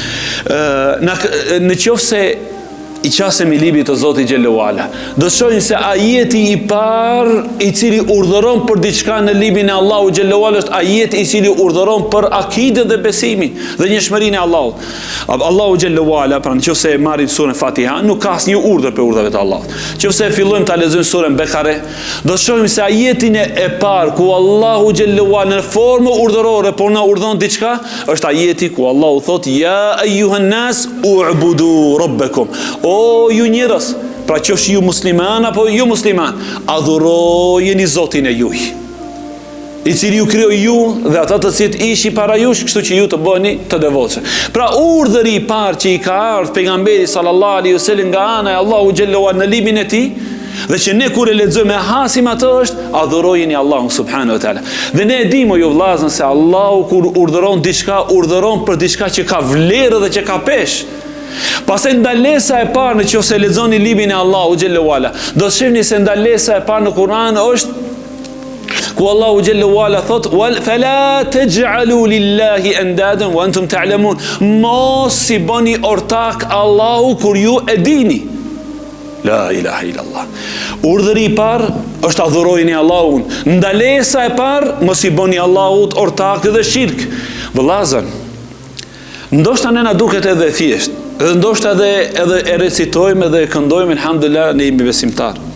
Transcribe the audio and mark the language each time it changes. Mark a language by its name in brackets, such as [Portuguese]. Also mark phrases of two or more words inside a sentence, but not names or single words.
[Albanian] Në qoftë se i qasem i librit të Zotit [Arabic] جل وعلا, [Albanian] do të shohim se ajeti i parë i cili urdhëron për diçka në librin e Allahu [Arabic] جل وعلا [Albanian] është ajeti i cili urdhëron për akiden dhe besimin dhe njohurinë e Allahut. Allahu [Arabic] جل وعلا, [Albanian] pra nëse e marrim surën Fatiha, nuk ka asnjë urdhër për urdhërat e Allahut. Nëse fillojmë ta lexojmë surën Bekare, do të shohim se ajetin e parë ku Allahu [Arabic] جل وعلا [Albanian] në formë urdhërore por na urdhon diçka, është ajeti ku Allahu thotë [Arabic] يا أيها الناس اعبدوا ربكم. [Albanian] O ju njerëz, pra qofshi ju musliman apo ju musliman, adhurojeni Zotin e juj, i cili ju krijoi ju dhe ata të cilët ishin para jush, kështu që ju të bëni të devotshëm. Pra urdhëri i parë që i ka ardhur pejgamberi [Arabic] صلى الله عليه وسلم [Albanian] nga ana e Allahu [Arabic] جل وعلا [Albanian] në librin e tij, dhe që ne kur e lexojmë hasim atë është adhurojeni Allahun [Arabic] سبحانه وتعالى. [Albanian] Dhe ne e dimë ju vëllazën se Allahu kur urdhëron diçka, urdhëron për diçka që ka vlerë dhe që ka peshë. Pastaj ndalesa e parë në qoftë se lexoni librin e Allahu [Arabic] جل وعلا, [Albanian] do të shihni se ndalesa e parë në Kur'an është ku Allahu [Arabic] جل وعلا [Albanian] thot [Arabic] فلا تجعلوا لله أندادا وأنتم تعلمون. [Albanian] Mos si bani ortak Allahu kur ju e dini. [Arabic] لا إله إلا الله. [Albanian] Urdhëri i parë është adhurojeni Allahun. Ndalesa e parë mos i bani Allahut ortak dhe shirk. Vëllazën, ndoshta ne na duket edhe thjesht, edhe ndoshta edhe e recitojmë edhe e këndojmë elhamdulillah, ne jemi besimtar.